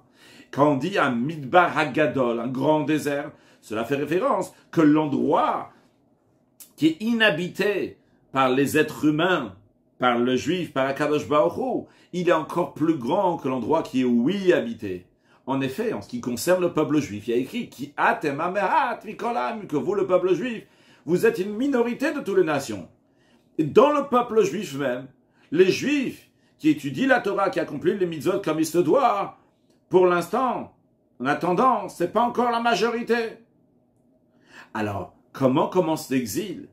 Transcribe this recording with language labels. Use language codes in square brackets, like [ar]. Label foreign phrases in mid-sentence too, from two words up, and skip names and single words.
[fr] Quand on dit un [he] מדבר הגדול, [fr] un grand désert, cela fait référence que l'endroit qui est inhabité par les êtres humains, par le juif, par [he] הקדוש ברוך הוא, [fr] il est encore plus grand que l'endroit qui est, oui, habité. En effet, en ce qui concerne le peuple juif, il y a écrit [he] כי אתם המעט מכולם, [fr] que vous, le peuple juif, vous êtes une minorité de toutes les nations. Et dans le peuple juif même, les juifs qui étudient la Torah, qui accomplissent les mitzvot comme il se doit, pour l'instant, en attendant, ce n'est pas encore la majorité. Alors, comment commence l'exil?